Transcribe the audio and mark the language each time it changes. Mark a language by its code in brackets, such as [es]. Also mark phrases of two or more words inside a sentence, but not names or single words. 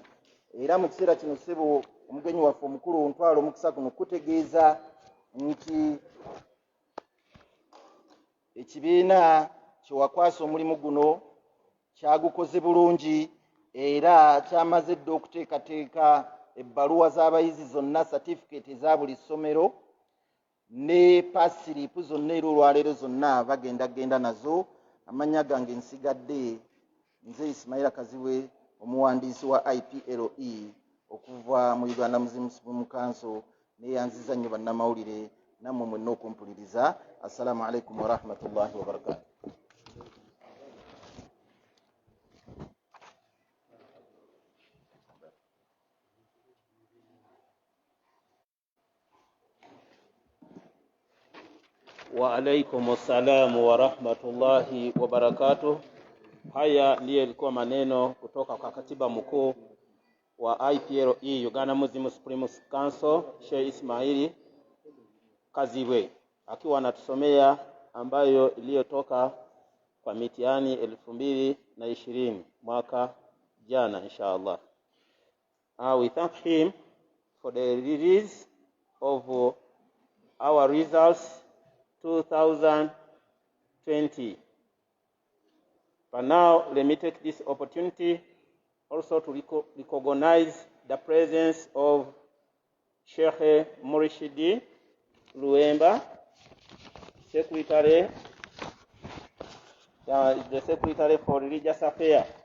[lg] Era mu kiseera kino ssebo omugenyi waffe omukulu ntwala omukisa guno kutegeeza nti ekibiina kyewakwasa omulimu guno kyagukoze bulungi era kyamaze dda okuteekateeka ebbaluwa z'abayizi zonna, certificate eza buli ssomero ne pasiripu zonna era olwaleero zonna bagendagenda nazo. Amannya gange nsigadde nze Ismaila Kaziwe, omuwandiisi wa I.P.L.E okuva mu Uganda Muslim Supreme Council, neyanziza nnyo bannamawulire nammwe mwenna okumpuliriza. [ar] السلام عليكم ورحمة الله وبركاته. وعليكم السلام ورحمة الله وبركاته. [sw] Haya ndiyo ilikuwa maneno kutoka kwa katiba mkuu wa I.P.L.E Uganda Muslim Supreme Council, Sheikh Ismaili Kaziwe, akiwa anatusomea ambayo iliyotoka kwa mitihani 2020 mwaka jana inshallah. [en] We thank him for the release of our results 2020. But now let me take this opportunity also to recognize the presence of Sheikh Murshidi Luemba, Secretary the Secretary for Religious Affairs.